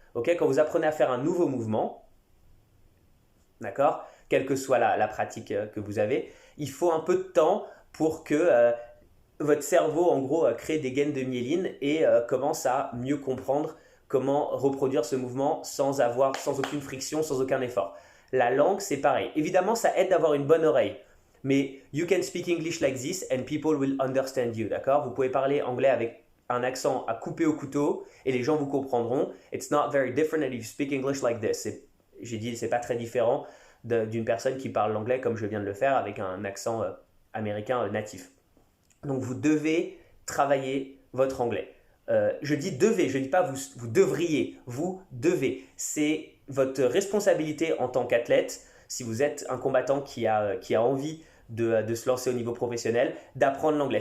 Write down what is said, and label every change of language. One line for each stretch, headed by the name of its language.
French: Okay, quand vous apprenez à faire un nouveau mouvement, d'accord, quelle que soit la pratique que vous avez, il faut un peu de temps pour que votre cerveau, en gros, crée des gaines de myéline et commence à mieux comprendre comment reproduire ce mouvement sans aucune friction, sans aucun effort. La langue, c'est pareil. Évidemment, ça aide d'avoir une bonne oreille.
English: Mais you can speak English like this and people will understand you, d'accord?
French: Vous pouvez parler anglais avec un accent à couper au couteau et les gens vous comprendront.
English: It's not very different if you speak English like this.
French: J'ai dit, c'est pas très différent d'une personne qui parle l'anglais comme je viens de le faire avec un accent américain natif. Donc vous devez travailler votre anglais. Je dis devez, je ne dis pas vous devriez, vous devez. C'est votre responsabilité en tant qu'athlète, si vous êtes un combattant qui a envie de se lancer au niveau professionnel, d'apprendre l'anglais.